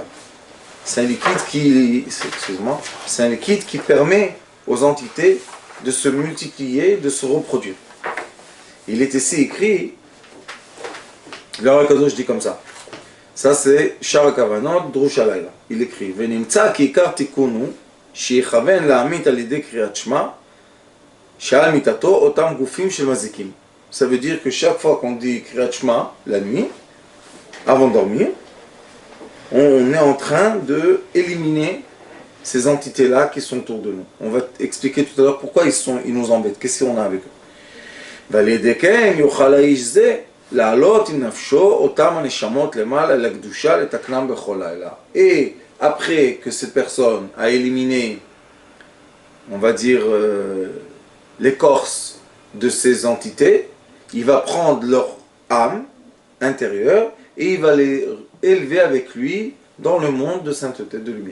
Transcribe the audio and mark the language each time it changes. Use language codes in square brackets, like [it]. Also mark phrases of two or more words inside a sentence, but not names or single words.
[fr] C'est un liquide qui, excuse-moi, c'est un liquide qui permet aux entités de se multiplier, de se reproduire. Il est ici écrit, le Rakadosh dit comme ça. Ça c'est Shara Kavanot Drush Alayla. Il écrit [he] ונמצא כי עיקר תיקונו שיתכוון לאמית על ידי קריאת שמע שעל מטתו אותם גופים של מזיקים. [fr] Ça veut dire que chaque fois qu'on dit [he] קריאת שמע [fr] la nuit, avant de dormir, on est en train de éliminer ces entités-là qui sont autour de nous. On va expliquer tout à l'heure pourquoi ils nous embêtent. Qu'est-ce qu'on a avec eux? [he] ועל ידי כן יוכל האיש זה לעלות עם נפשו אותם הנשמות למעלה לקדושה לתקנם בכל לילה. [fr] Et après que cette personne a éliminé, on va dire, l'écorce de ces entités, il va prendre leur âme intérieure et il va les élever avec lui dans le monde de sainteté, de lumière.